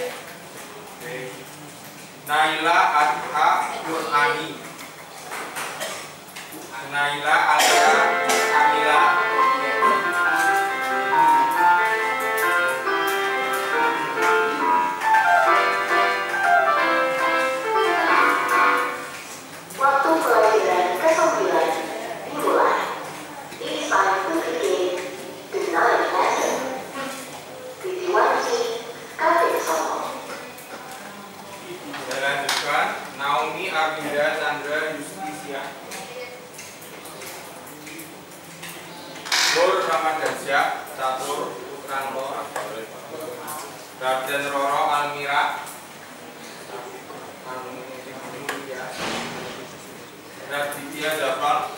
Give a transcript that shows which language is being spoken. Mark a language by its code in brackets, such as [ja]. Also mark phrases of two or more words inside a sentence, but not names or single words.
[id] Naila Adha Qur'ani, Naila Adha Kamila, Waktu pelajaran ke-9 dimulai. [en] It's time to begin the ninth lesson. [id] Witiwangi Kafik Somo. Saya lanjutkan. Naomi Arvinda Chandra Justisia, Nur Ramadhansyah Catur Putranto, Raden Roro Almira, Raditya Zafar,